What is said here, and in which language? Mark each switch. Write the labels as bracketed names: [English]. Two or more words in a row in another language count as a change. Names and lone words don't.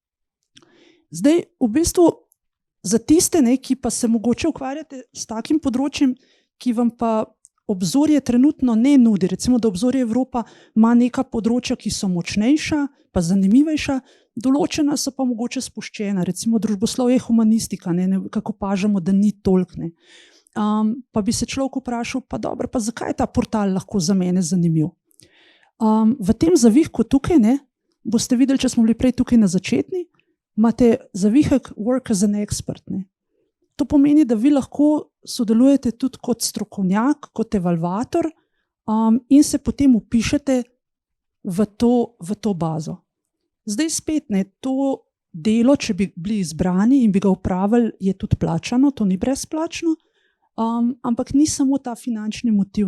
[Slovenian] Zdaj, v bistvu, za tiste, ki pa se mogoče ukvarjate s takim področjem, ki vam pa Obzorje trenutno ne nudi, recimo, da Obzorje Evropa ima neka področja, ki so močnejša, pa zanimivejša, Določena so pa mogoče spuščena, recimo družboslovje, humanistika, nekako opažamo, da ni toliko. Pa bi se človek vprašal, pa dobro, pa zakaj je ta portal lahko za mene zanimiv? V tem zavihku tukaj, boste videli, če smo bili prej tukaj na začetni, imate zavihek [English] work as an expert. [Slovenian] To pomeni, da vi lahko sodelujete tudi kot strokovnjak, kot evalvator in se potem vpišete v to bazo. Zdaj spet, to delo, če bi bili izbrani in bi ga opravili, je tudi plačano, to ni brezplačno, ampak ni samo ta finančni motiv.